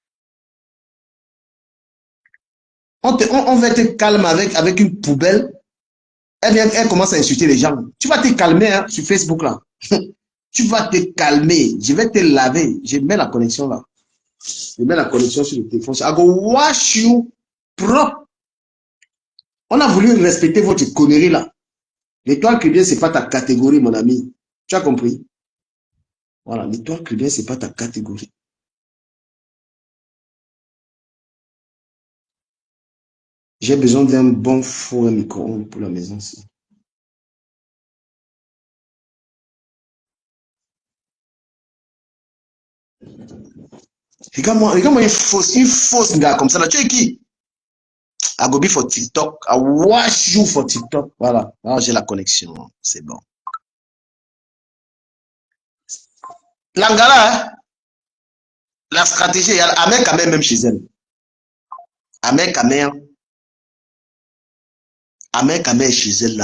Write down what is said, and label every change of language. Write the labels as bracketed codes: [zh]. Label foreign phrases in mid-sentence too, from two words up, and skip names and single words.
[fr] On va être calme avec une poubelle. Elle commence à insulter les gens. Tu vas te calmer hein, sur Facebook là. Tu vas te calmer. Je vais te laver. Je mets la connexion là. Je mets la connexion sur le téléphone. [pcm] I go wash you propre. [fr] On a voulu respecter votre connerie là. L'étoile cubaine, ce n'est pas ta catégorie, mon ami. Tu as compris? Voilà, l'étoile cubaine, ce n'est pas ta catégorie. J'ai besoin d'un bon four et micro-ondes pour la maison. Regarde-moi une fausse gars comme ça. Là. Tu es qui? [pcm] I go be for TikTok. I wash you for TikTok. [fr] Voilà. Là, j'ai la connexion. C'est bon. L'Angala, hein? La stratégie, il y a Amer Kamer même chez elle. Amer Kamer est chez elle là.